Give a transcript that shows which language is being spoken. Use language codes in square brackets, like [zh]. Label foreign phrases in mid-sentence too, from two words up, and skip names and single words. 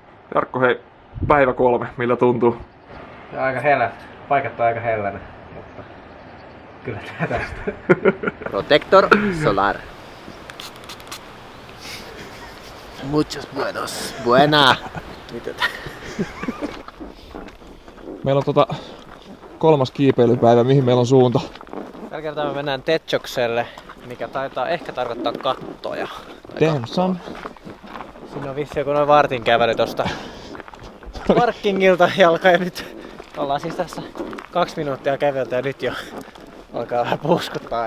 [fi] Jarkko, hei, päivä 3, millä tuntuu? Aika hellä. Paikat on aika hellänä. Mutta kyllä tää tästä. [es] Protector solar. Muchos buenos. Buena. [fi] Mitä tää? Meillä on 3. kiipeilypäivä, mihin meillä on suunta? Tällä kertaa me mennään Tetchokselle, mikä taitaa ehkä tarkoittaa kattoja. Denson. Siinä on vissi joku noin vartin kävely tosta parkkingilta jalka ja nyt ollaan siis tässä 2 minuuttia käveltä ja nyt jo alkaa vähän puuskuttaa.